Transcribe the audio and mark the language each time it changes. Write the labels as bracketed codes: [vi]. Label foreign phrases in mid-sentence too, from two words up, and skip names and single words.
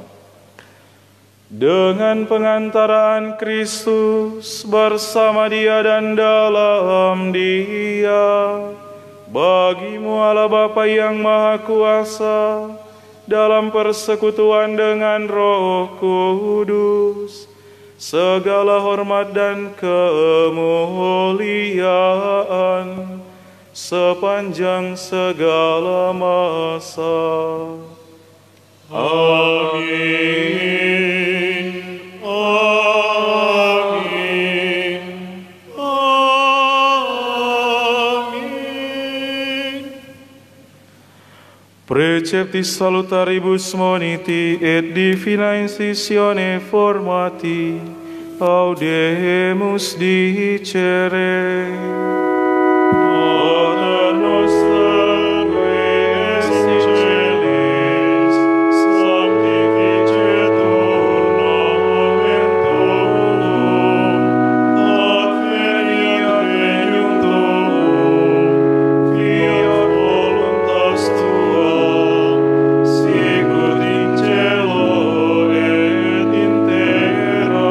[id] Dengan pengantaraan Kristus bersama Dia dan dalam Dia, bagi-Mu Allah Bapa yang Maha Kuasa, dalam persekutuan dengan Roh Kudus, segala hormat dan kemuliaan sepanjang segala masa. Amin. Amin. Amin. [la] Preceptis salutaribus moniti et divina incisione formati audemus dicere. Pater noster, qui es in celis, sanctificetur nomen tuum, adveniat regnum tuum, fiat voluntas tua, sicut in cielo et in terra.